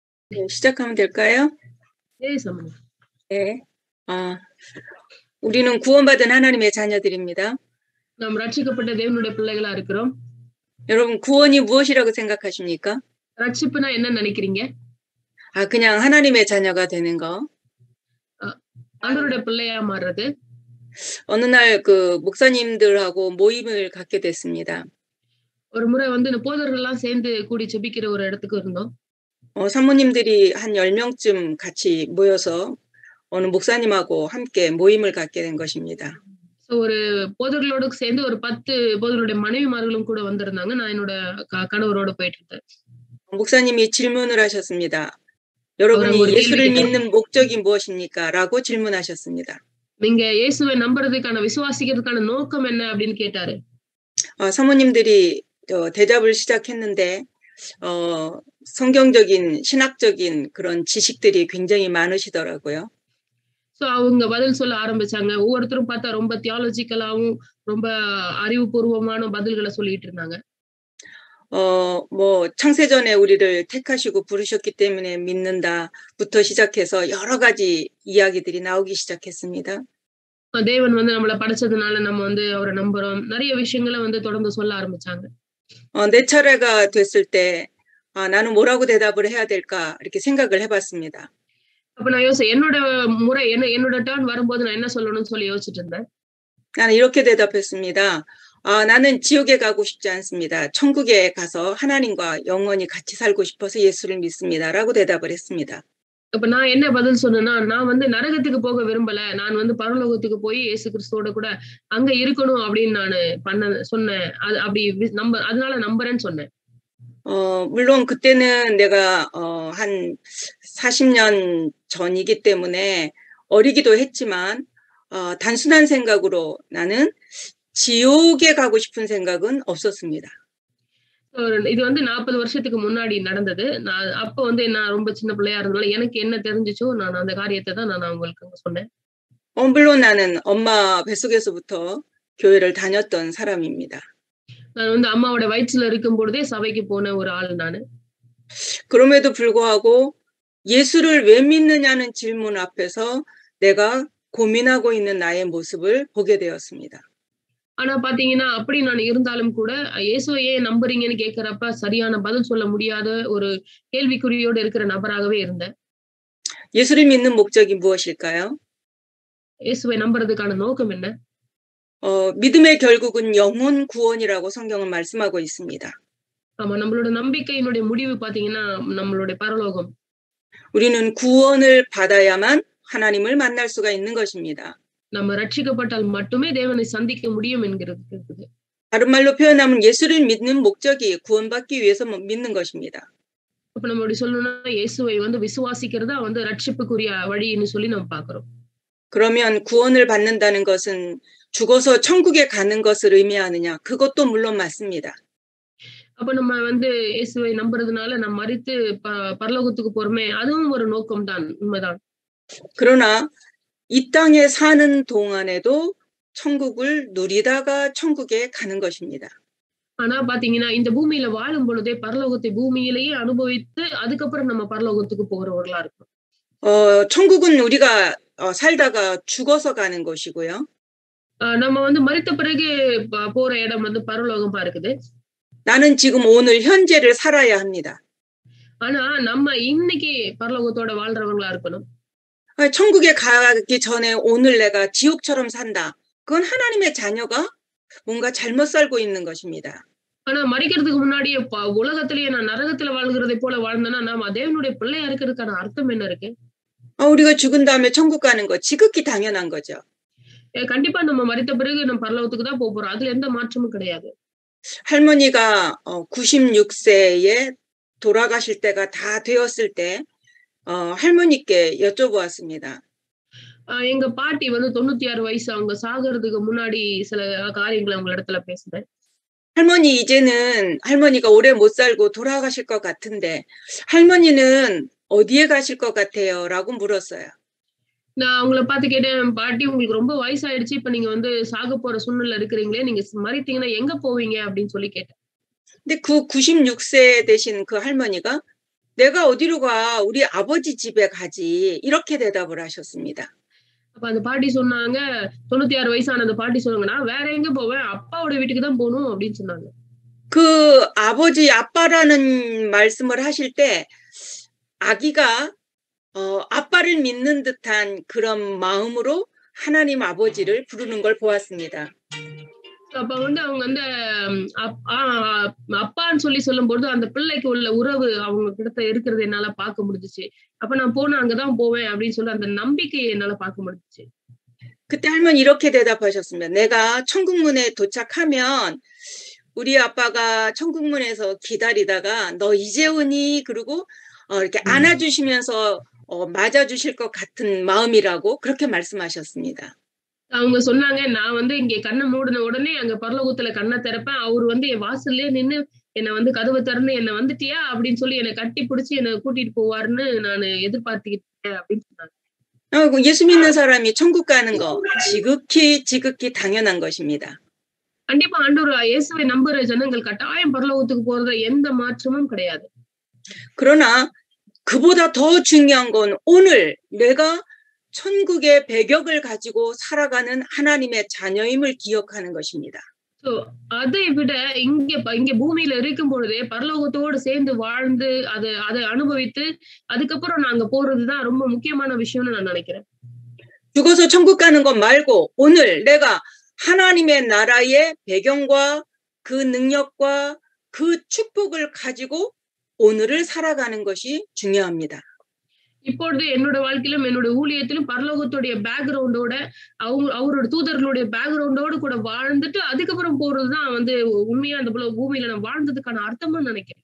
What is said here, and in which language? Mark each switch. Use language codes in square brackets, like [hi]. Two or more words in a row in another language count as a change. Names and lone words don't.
[ko] 네, 시작하면 될까요? 네, 사모님. 네. 우리는 구원받은 하나님의 자녀들입니다. [ta] நாம் ரட்சிக்கப்பட்ட தேவனுடைய பிள்ளைகளா இருக்கிறோம். [ko] 여러분, 구원이 무엇이라고 생각하십니까? [ta] ரட்சிப்புனா என்ன நினைக்கிறீங்க? [ko] 그냥 하나님의 자녀가 되는 거. [ta] ஆண்டவருடைய பிள்ளையா மாறுறது. [ko] 어느 날 그 목사님들하고 모임을 갖게 됐습니다. [ta] ஒரு முறை வந்து இந்த போதர்கள்லாம் சேர்ந்து கூடி ஜெபிக்கிற ஒரு இடத்துக்கு இருந்தோம். [ko] 사모님들이 한 10명쯤 같이 모여서 어느 목사님하고 함께 모임을 갖게 된 것입니다. [ta] ஒரு போதர்களோட சேர்ந்து ஒரு 10 போதர்களுடைய மனைவிமார்களும் கூட வந்திருந்தாங்க. நான் என்னோட கணவரோட போயிட்டு இருந்தேன். [ko] 목사님이 질문을 하셨습니다. 여러분이 예수를 믿는 목적이 무엇입니까? 라고 질문하셨습니다. [ta] நீங்க இயேசுவை நம்புறதுக்கான விசுவாசிக்கிறதுக்கான நோக்கம் என்ன அப்படின்னு கேட்டாரு. [ko] 사모님들이 대답을 시작했는데 성경적인 신학적인 그런 지식들이 굉장히 많으시더라고요. [ta] சோ அவங்க பதில் சொல்ல ஆரம்பிச்சாங்க. ஒவ்வொருத்தரும் பார்த்தா ரொம்ப தியாலஜிக்கலாவும் ரொம்ப அறிவுபூர்வமான பதில்களை சொல்லிட்டு இருந்தாங்க. [ko] 창세전에 우리를 택하시고 부르셨기 때문에 믿는다부터 시작해서 여러 가지 이야기들이 나오기 시작했습니다. [ta] தேவன் வந்து நம்மள படைச்சதுனால நம்ம வந்து அவரை நம்புறோம். நிறைய விஷயங்களை வந்து தொடர்ந்து சொல்ல ஆரம்பிச்சாங்க. [ko] 내 차례가 됐을 때 나는 뭐라고 대답을 해야 될까 이렇게 생각을 해봤습니다. [ta] அப்ப நான் என்னோட முறை என்னோட டர்ன் வரும்போது நான் என்ன சொல்லணும்னு சொல்லி யோசிச்சுட்டு இருந்தேன். [ko] 나는 이렇게 대답했습니다. 나는 지옥에 가고 싶지 않습니다. 천국에 가서 하나님과 영원히 같이 살고 싶어서 예수를 믿습니다라고 대답을 했습니다. [ta] அப்ப நான் என்ன பதில் சொன்னேன்னா, நான் வந்து நரகத்துக்கு போக விரும்பல. நான் வந்து பரலோகத்துக்கு போய் இயேசு கிறிஸ்துவோட கூட அங்க இருக்கணும் அப்படின்னு நான் சொன்னேன். அப்படி அதனால நம்புறேன்னு சொன்னேன். [ko] 물론 그때는 내가 한 40년 전이기 때문에 어리기도 했지만 단순한 생각으로 나는 지옥에 가고 싶은 생각은 없었습니다. [ta] இது வந்து 40 வருஷத்துக்கு முன்னாடி நடந்தது. நான் அப்ப வந்து நான் ரொம்ப சின்ன பிள்ளையா இருந்தனால எனக்கு என்ன தெரிஞ்சுச்சோ நான் அந்த காரியத்தை தான் நான் உங்களுக்கு சொன்னேன். [ko] 물론 나는 엄마 뱃속에서부터 교회를 다녔던 사람입니다. [ta] நான் வந்து அம்மாவோட வயிற்றில இருக்கும் பொழுதே சபைக்கு போன ஒரு ஆள் நானு. [ko] 그럼에도 불구하고 예수를 왜 믿느냐는 질문 앞에서 내가 고민하고 있는 나의 모습을 보게 되었습니다. [ta] ஆனா பாத்தீங்கன்னா அப்படி நான் இருந்தாலும் கூட இயேசுவை ஏன் நம்புறீங்கன்னு கேக்குறப்ப சரியான பதில் சொல்ல முடியாத ஒரு கேள்விக்குறியோடு இருக்கிற நபராகவே இருந்தேன். [ko] 예수를 믿는 목적이 무엇일까요? [ta] இயேசுவை நம்புறதுக்கான நோக்கம் என்ன? [ko] 믿음의 결국은 영혼 구원이라고 성경은 말씀하고 있습니다. [ta] ஆமா, நம்மளோட நம்பிக்கையினுடைய முடிவு பாத்தீங்கன்னா நம்மளுடைய பரலோகம். [ko] 우리는 구원을 받아야만 하나님을 만날 수가 있는 것입니다. [ta] நம்ம ரட்சிக்கப்பட்டால் மட்டுமே தேவனை சந்திக்க முடியும் என்கிறது இருக்குது. [ko] 다른 말로 표현하면 예수를 믿는 목적이 구원받기 위해서 믿는 것입니다. [ta] அப்ப நம்ம இப்படி சொல்லணும்னா இயேசுவை வந்து விசுவாசிக்கிறதா வந்து ரட்சிப்புக்குரிய வழின்னு சொல்லி நம்ம பார்க்கிறோம். [ko] 그러면 구원을 받는다는 것은 죽어서 천국에 가는 것을 의미하느냐? 그것도 물론 맞습니다. [ta] அப்ப நம்ம வந்து இயேசுவை நம்புறதுனால நம்ம மரித்து பரலோகத்துக்கு போறோமே அதுவும் ஒரு நோக்கம் தான், உண்மைதான். [ko] 그러나 이 땅에 사는 동안에도 천국을 누리다가 천국에 가는 것입니다. [ta] ஆனா பாத்தீங்கன்னா இந்த பூமியில வாழும் பொழுதே பரலோகத்தை பூமியிலேயே அனுபவித்து அதுக்கப்புறம் நம்ம பரலோகத்துக்கு போறவர்களா இருக்கும். [ko] 천국은 우리가 살다가 죽어서 가는 곳이고요. [ta] நம்ம வந்து மரித்த பிறகு போற இடம் வந்து பரலோகம் இருக்குது. [ko] 나는 지금 오늘 현재를 살아야 합니다. [ta] ஆனா நம்ம இன்னைக்கு பரலோகத்தோட வாழ்றவங்களா இருக்கணும். [ko] 천국에 가기 전에 오늘 내가 지옥처럼 산다. 그건 하나님의 자녀가 뭔가 잘못 살고 있는 것입니다. [ta] ஆனா மரிக்கிறதுக்கு முன்னாடியே உலகத்திலேயே நான் நரகத்துல வாழ்கிறதை போல வாழ்ந்தேன்னா நாம தேவனுடைய பிள்ளையா இருக்கிறதுக்கான அர்த்தம் என்ன இருக்கு? [ko] 우리가 죽은 다음에 천국 가는 거 지극히 당연한 거죠. [ta] கண்டிப்பா நம்ம மரித்த பிறகு நம்ம பரலோகத்துக்கு தான் போறோம். அதுல எந்த மாற்றமும் கிடையாது. [ko] 할머니가 96세에 돌아가실 때가 다 되었을 때 할머니께 여쭤보았습니다. [ta] எங்க பாட்டி வந்து 96 வயசு அவங்க சாகிறதுக்கு முன்னாடி சில காரியங்களை அவங்க இடத்துல பேசுறேன். [ko] 할머니 이제는 할머니가 오래 못 살고 돌아가실 것 같은데 할머니는 어디에 가실 것 같아요? 라고 물었어요. [ta] நான் அவங்கள பார்த்து கேட்டேன், பாட்டி உங்களுக்கு ரொம்ப வயசாயிடுச்சு, இப்ப நீங்க வந்து சாக போற சூழ்நிலை இருக்கிறீங்களே, நீங்க மரித்தீங்கன்னா எங்க போவீங்க அப்படின்னு சொல்லி கேட்டேன். [ko] 근데 그 96세 되신 그 할머니가 내가 어디로 가? 우리 아버지 집에 가지. 이렇게 대답을 하셨습니다. [ta] அப்ப அந்த பாட்டி சொன்னாங்க, 96 வயசான அந்த பாட்டி சொன்னாங்க, "நான் வேற எங்க போவேன்? அப்பாவோட வீட்டுக்கு தான் போணும்" அப்படின்னு சொன்னாங்க. [ko] 그 아버지, 아빠라는 말씀을 하실 때 아기가 아빠를 믿는 듯한 그런 마음으로 하나님 아버지를 부르는 걸 보았습니다. [ta] அப்ப வந்து அவங்க வந்து அப்பான்னு சொல்லி சொல்லும்போது அந்த பிள்ளைக்கு உள்ள உறவு அவங்க கிட்ட இருக்கிறது என்னால பார்க்க முடிஞ்சுச்சு. அப்ப நான் போனா அங்கதான் போவேன் அப்படின்னு சொல்லி அந்த நம்பிக்கையை என்னால பார்க்க முடிஞ்சுச்சு. [ko] 그때 할머니 이렇게 대답하셨습니다. 내가 천국문에 도착하면 우리 아빠가 천국문에서 기다리다가 너 이제 오니? 그리고 이렇게 안아주시면서 맞아주실 것 같은 마음이라고 그렇게 말씀하셨습니다. [ta] அவங்க சொன்னாங்க, நான் வந்து இங்க கண்ணை மூடின உடனே அங்க பரலோகத்துல கண்ணை திறப்பேன். அவர் வந்து என் வாசல்லே நின்னு என்னை வந்து கதவை திறந்து என்ன வந்துட்டியா அப்படின்னு சொல்லி என்னை கட்டி பிடிச்சி என்னை கூட்டிட்டு போவாருன்னு நான் எதிர்பார்த்துக்கிட்டேன் அப்படின்னு சொன்னாங்க. [ko] 예수 믿는 사람이 천국 가는 거 지극히 당연한 것입니다. [ta] கண்டிப்பா ஆண்டவர் இயேசுவை நம்புற ஜனங்கள் கட்டாயம் பரலோகத்துக்கு போறது எந்த மாற்றமும் கிடையாது. [ko] 그러나 그보다 더 중요한 건 오늘 내가 천국의 배격을 가지고 살아가는 하나님의 자녀임을 기억하는 것입니다. [ta] அதை விட இங்க பூமியில இருக்கும் பொழுதே பரலோகத்தோடு சேர்ந்து வாழ்ந்து அதை அனுபவித்து அதுக்கப்புறம் நாங்க போறதுதான் ரொம்ப முக்கியமான விஷயம்னு நான் நினைக்கிறேன். [ko] 죽어서 천국 가는 것 말고 오늘 내가 하나님의 나라의 배경과 그 능력과 그 축복을 가지고 오늘을 살아가는 것이 중요합니다. [ta] இப்பொழுது என்னோட வாழ்க்கையிலும் என்னோட ஊழியத்திலும் பரலோகத்துடைய பேக்ரவுண்டோட அவரோட தூதர்களுடைய பேக்ரவுண்டோடு கூட வாழ்ந்துட்டு அதுக்கப்புறம் போறதுதான் வந்து உண்மையா அந்த பூமியில நான் வாழ்ந்ததுக்கான அர்த்தமா நினைக்கிறேன்.